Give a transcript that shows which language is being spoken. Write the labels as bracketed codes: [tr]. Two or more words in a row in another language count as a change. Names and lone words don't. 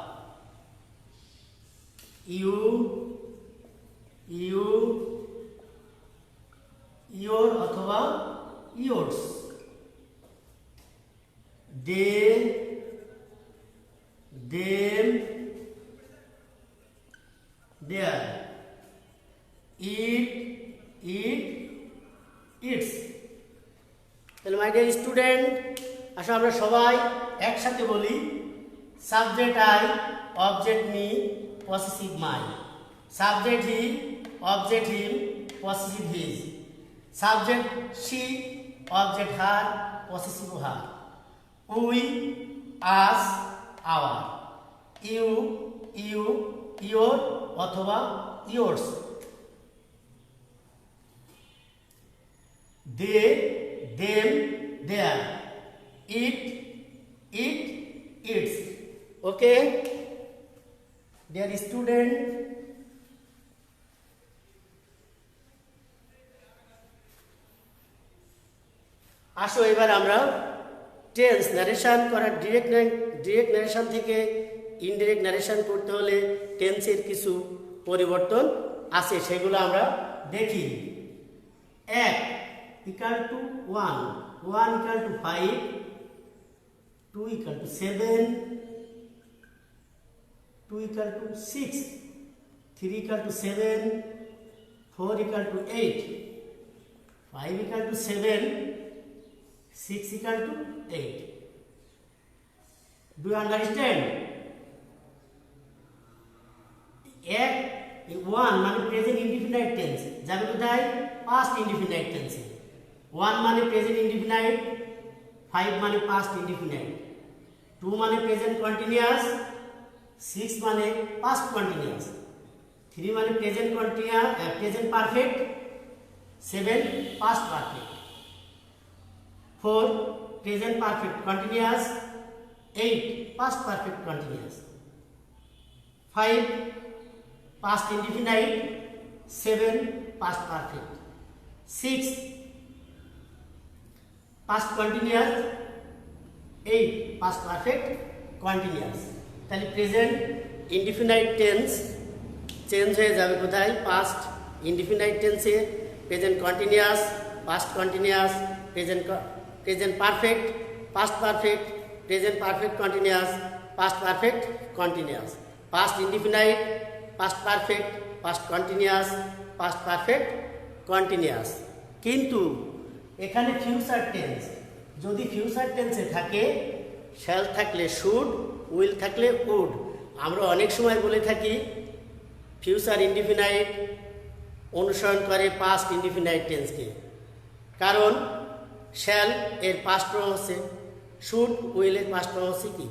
[en] You, your অথবা yours. They, them, their. It, its. তাহলে my dear student, [bn] আসলে আমরা সবাই একসাথে বলি, [en] subject I, object me, possessive my. subject he, object him, possessive his. subject she, object her, possessive her. we, us, our. you, your অথবা ইয়োর্স। they, them, there. Eat, eat, eats. Okay, dear student, [bn] আসো এবার আমরা [en] tense narration [bn] করার [en] direct narration [bn] থেকে [en] indirect narration [bn] করতে হলে টেন্সের কিছু পরিবর্তন আছে, সেগুলো আমরা দেখি। [en] 1 equal to 1, 1 equal to 5, 2 equal to 7, 2 equal to 6, 3 equal to 7, 4 equal to 8, 5 equal to 7, 6 equal to 8. Do you understand? [bn] 1 মানে [en] present indefinite tense, [bn] যাবে কোথায়? [en] past indefinite tense. 1 মানে present indefinite, 5 মানে past indefinite, 2 মানে present continuous, 6 মানে past continuous, 3 মানে present continuous present perfect, 7 past perfect, 4 present perfect continuous, 8 past perfect continuous, 5 past indefinite, 7 past perfect, 6 past continuous, 8 past perfect continuous। [bn] তাহলে [en] present indefinite tense change [bn] হয়ে যাবে কোথায়? [en] past indefinite tense present continuous, past continuous, present perfect, past perfect, present perfect continuous, past perfect continuous, past indefinite, past perfect, past continuous, past perfect continuous। [bn] কিন্তু এখানে [en] future tense, [bn] যদি [en] future tense [bn] থাকে শ্যাল থাকলে শুড, উইল থাকলে উড। আমরা অনেক সময় বলে থাকি [en] future indefinite [bn] অনুসরণ করে [en] past indefinite tense, [bn] কারণ শ্যাল এর [en] past form [bn] হচ্ছে শুড, উইল এর [en] past form [bn] হচ্ছে কি?